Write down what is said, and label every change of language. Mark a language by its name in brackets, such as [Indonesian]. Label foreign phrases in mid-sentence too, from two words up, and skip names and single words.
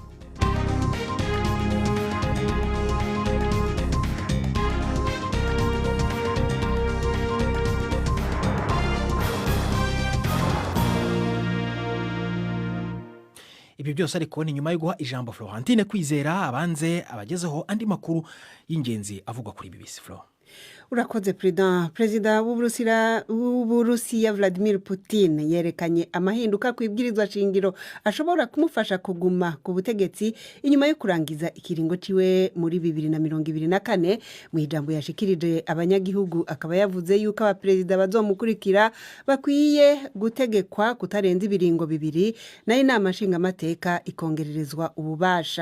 [Rundi] Ibi byose ariko ni nyuma yo guha ijambo Florentine Kwizera abanze abagezeho andi makuru y'ingenzi avugwa kuri BBC. Flo, urakoze Perezida w'Uburusiya Vladimir Putin yerekanye amahinduka ku ibwirizwa shingiro ashobora kumufasha kuguma ku butegetsi inyuma yo kurangiza ikiringo ciwe muri 2024. Mu ijambo yashikirije abanyagihugu akaba yavuze yuko abaperezida bazomukurikira bakwiye gutegekwa kutarenza ibiringo bibiri, nayo inama nshingamateka ikongererezwa ububasha.